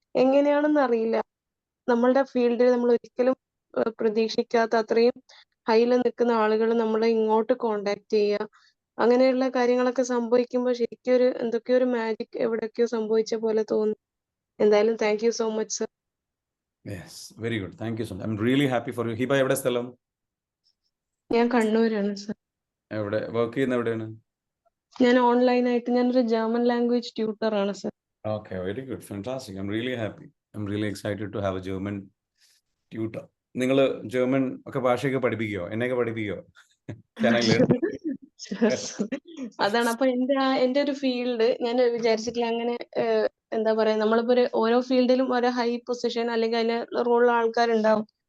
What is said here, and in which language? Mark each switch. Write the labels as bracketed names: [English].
[Malayalam] എങ്ങനെയാണെന്ന് അറിയില്ല, നമ്മളുടെ ഫീൽഡിൽ നമ്മൾ ഒരിക്കലും പ്രതീക്ഷിക്കാത്ത അത്രയും ഹൈയിൽ നിൽക്കുന്ന ആളുകൾ നമ്മളെ ഇങ്ങോട്ട് കോണ്ടാക്ട് ചെയ്യുക, അങ്ങനെയുള്ള കാര്യങ്ങളൊക്കെ സംഭവിക്കുമ്പോൾ ശരിക്കും ഒരു എന്തൊക്കെയോ ഒരു മാജിക് എവിടെയൊക്കെയോ സംഭവിച്ച പോലെ തോന്നുന്നു. എന്തായാലും [English] Thank you so much sir. Yes, very good, thank you so much. I am really happy for you. [Malayalam] Hiba എവിടെ സ്ഥലം? ഞാൻ കണ്ണൂരാണ് സർ. എവിടെ വർക്ക് ചെയ്യുന്ന എവിടെയാണ്? ഞാൻ ഓൺലൈനായിട്ട് ഞാനൊരു ജർമ്മൻ ലാംഗ്വേജ് ട്യൂട്ടർ ആണ് sir. [English] Okay, very good, fantastic. I'm really happy. I'm really excited to have a German tutor. [Malayalam] നിങ്ങൾ ജർമ്മൻ ഒക്കെ ഭാഷയൊക്കെ പഠിപ്പിക്കോ? എന്നെയൊക്കെ പഠിപ്പിക്കോ? [English] Can I learn? [Malayalam] അതാണ് അപ്പൊ എന്റെ ഒരു ഫീൽഡ് ഞാൻ വിചാരിച്ചിട്ടില്ല അങ്ങനെ. എന്താ പറയാ, നമ്മളിപ്പോ ഓരോ ഫീൽഡിലും ഓരോ ഹൈ പൊസിഷൻ അല്ലെങ്കിൽ അതിന് റോളിൽ ആൾക്കാരുണ്ടാവും.